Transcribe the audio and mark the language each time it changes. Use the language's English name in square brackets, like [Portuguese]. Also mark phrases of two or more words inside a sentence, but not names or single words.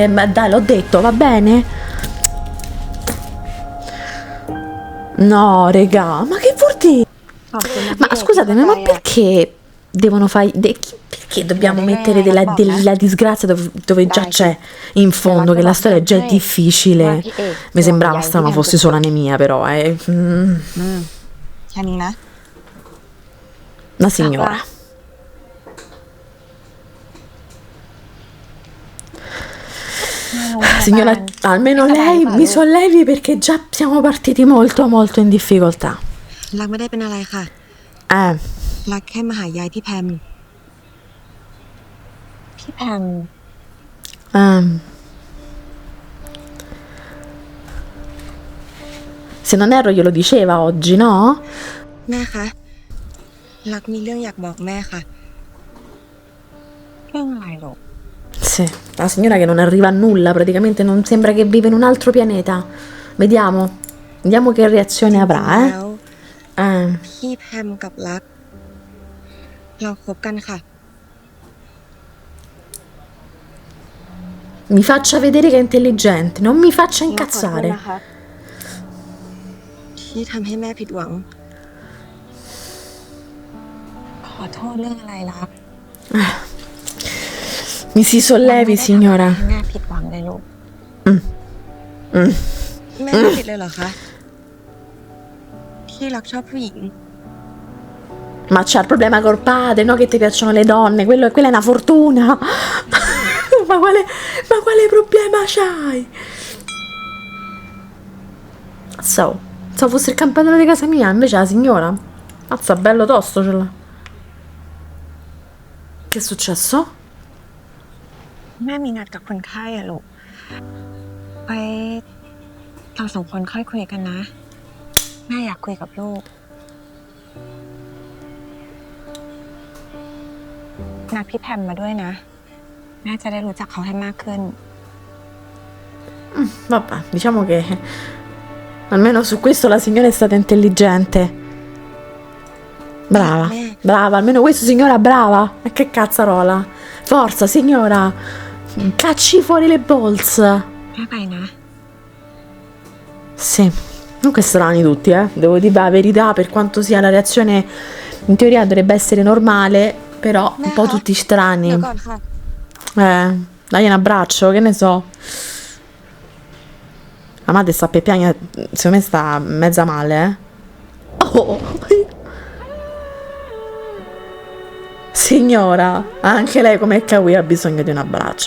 [Italian] Ma dai, l'ho detto, va bene? No, regà, ma che vuol dire? Ma scusatemi, ma perché devono fare... che dobbiamo Dai, mettere dai, dai, della disgrazia dove già Dai, c'è in fondo, che la storia già è difficile. Mi sembrava strano fosse solo anemia, però è una [Thai] แค่นี้นะ [Italian] signora. Signora, almeno lei mi sollevi perché già siamo partiti molto molto in difficoltà. [Thai] รักไม่ได้เป็นอะไรค่ะ Eh, รักแค่มาหายายพี่แพม พี่แพม ehm. [Italian] Se non erro glielo diceva oggi, no? [Thai] แม่คะรักมีเรื่องอยากบอกแม่ค่ะ เรื่องอะไรลูก [Italian] Sì, la signora che non arriva a nulla, praticamente non sembra che vive in un altro pianeta. Vediamo che reazione [Thai] จริ [Italian] avrà, [Thai] งๆแล้ว eh? พี่แพมกับรัก เราคบกันค่ะ [Italian] Mi faccia vedere che è intelligente, non mi faccia [Thai] ขอโทษ [Italian] incazzare. [Thai] นะคะ ที่ทำให้แม่ผิดหวัง ขอโทษเรื่องอะไรรัก [Italian] Mi si sollevi, signora. [Thai] แม่ผิดหวังเลยลูก แม่ไม่ผิดเลยเหรอคะ ที่รักชอบผู้หญิง [Italian] Ma c'ha il problema col padre, no? Che ti piacciono le donne, quella è una fortuna. ma quale problema c'hai? So fosse il campanello di casa mia, invece la signora. Mazza, bello tosto ce l'ha. Che è successo? [Thai] แม่มีนัดกับคนไข้อะลูก ไปเราสองคนค่อยคุยกันนะ แม่อยากคุยกับลูก นัดพี่แพมมาด้วยนะ แม่จะได้รู้จักเขาให้มากขึ้น [Italian] Vabbè, diciamo che almeno su questo la signora è stata intelligente. Brava, almeno questo signora brava. E che cazzarola. Forza signora, cacci fuori le balls. [Thai] แม่ไปนะ [Italian] Sì, comunque strani tutti, devo dire la verità, per quanto sia la reazione in teoria dovrebbe essere normale, però un po' tutti [Thai] เดี๋ [Italian] strani. [Thai] ยวก่อนค่ะ [Italian] Dai un abbraccio, che ne so. La madre sta per piangere, secondo me sta mezza male, Oh! Signora, anche lei come Kawi ha bisogno di un abbraccio.